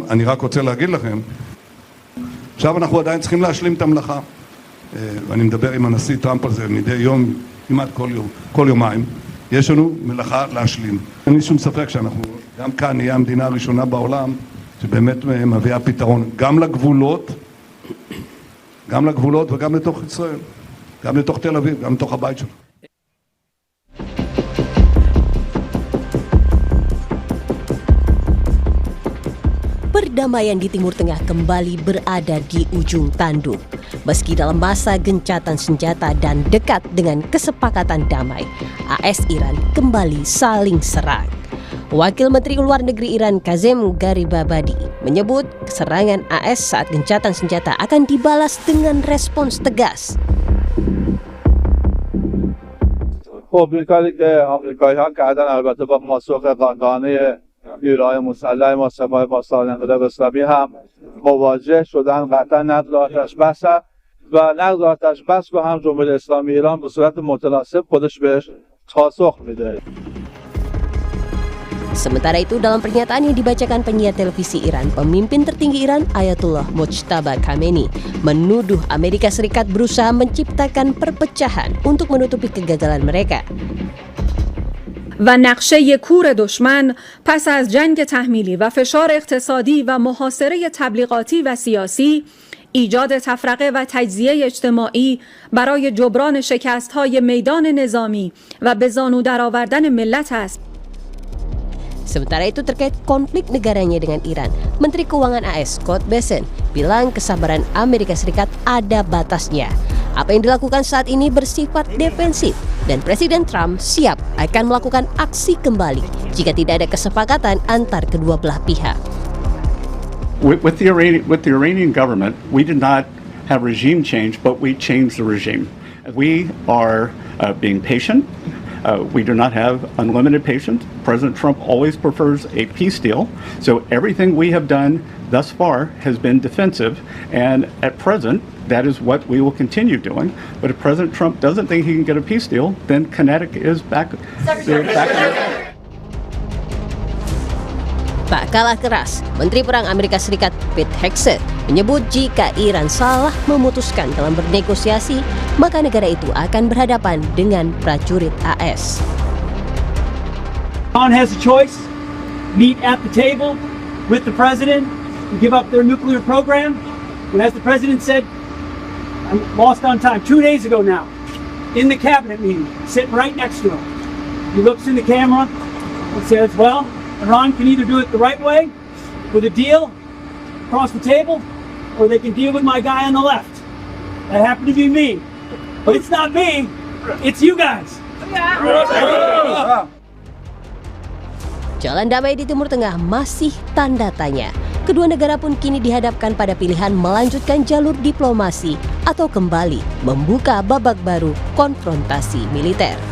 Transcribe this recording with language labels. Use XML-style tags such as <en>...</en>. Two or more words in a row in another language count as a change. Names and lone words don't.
<he>אני רק רוצה להגיד לכם, עכשיו אנחנו עדיין צריכים להשלים את המלאכה, ואני מדבר עם הנשיא טראמפ על זה מדי יום, כמעט כל יומיים. יש לנו מלאכה להשלים. אין לי שום ספק שאנחנו גם כאן נהיה המדינה הראשונה בעולם שבאמת מביאה פתרון גם לגבולות וגם לתוך ישראל, גם לתוך תל אביב, גם לתוך הבית שלנו.</he> <id>Perdamaian di Timur Tengah kembali berada di ujung tanduk. Meski dalam masa gencatan senjata dan dekat dengan kesepakatan damai, AS Iran kembali saling serang. Wakil Menteri Luar Negeri Iran Kazem Garibabadi menyebut serangan AS saat gencatan senjata akan dibalas dengan respons tegas.</id> <fa>آمریکایی‌ها کردن البته با پاسخ قاطعانه نیروهای مسلح ما سپاه پاسداران انقلاب اسلامی هم مواجه شدن. قطعا نقض آتش بس و نقض آتش بس رو هم جمهوری اسلامی ایران به صورت متناسب خودش بهش پاسخ میده.</fa> <id>Sementara itu, dalam pernyataan yang dibacakan penyiar televisi Iran, pemimpin tertinggi Iran Ayatollah Mojtaba Khamenei menuduh Amerika Serikat berusaha menciptakan perpecahan untuk menutupi kegagalan mereka.</id> <fa>و نقشه کور دشمن پس از جنگ تحمیلی و فشار اقتصادی و محاصره تبلیغاتی و سیاسی ایجاد تفرقه و تجزیه اجتماعی برای جبران شکست‌های میدان نظامی و به زانو درآوردن ملت است.</fa> <id>Sementara itu, terkait konflik negaranya dengan Iran, Menteri Keuangan AS Scott Bessent bilang kesabaran Amerika Serikat ada batasnya. Apa yang dilakukan saat ini bersifat defensif dan Presiden Trump siap akan melakukan aksi kembali jika tidak ada kesepakatan antar kedua belah pihak.</id> <en>With the Iranian government, we did not have regime change, but we changed the regime. We are being patient. We do not have unlimited patience. President Trump always prefers a peace deal. So everything we have done thus far has been defensive. And at present, that is what we will continue doing. But if President Trump doesn't think he can get a peace deal, then Connecticut is back.</en> <id>Tak kalah keras, Menteri Perang Amerika Serikat Pete Hegseth menyebut jika Iran salah memutuskan dalam bernegosiasi, maka negara itu akan berhadapan dengan prajurit AS.</id> <en>Iran has a choice: meet at the table with the president and give up their nuclear program. And as the president said, I'm lost on time, 2 days ago now, in the cabinet meeting, sitting right next to him. He looks in the camera and says, well, Iran can either do it the right way, with a deal across the table, or they can deal with my guy on the left. That happened to be me. But it's not me, it's you guys.</en> <id>Jalan damai di Timur Tengah masih tanda tanya. Kedua negara pun kini dihadapkan pada pilihan melanjutkan jalur diplomasi atau kembali membuka babak baru konfrontasi militer.</id>